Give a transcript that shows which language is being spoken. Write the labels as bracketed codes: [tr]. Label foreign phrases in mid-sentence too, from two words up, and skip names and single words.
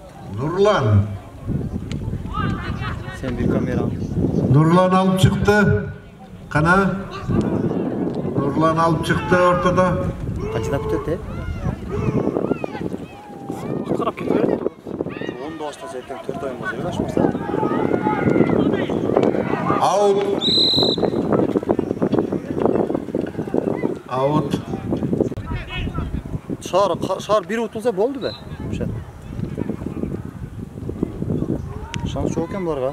[ky] Нурлан. Сен бир камера. Нурлан алып чыкты. Кана Нурлан алып чыкты ортодо. Канчада бүтөт, э? Карап кетип берет. 10 баштаса ертең 4 ойын болса, башмаса. Аут. Аут. Шаар бир утулса болду бе? Ошо. Шанс жок экен буларга.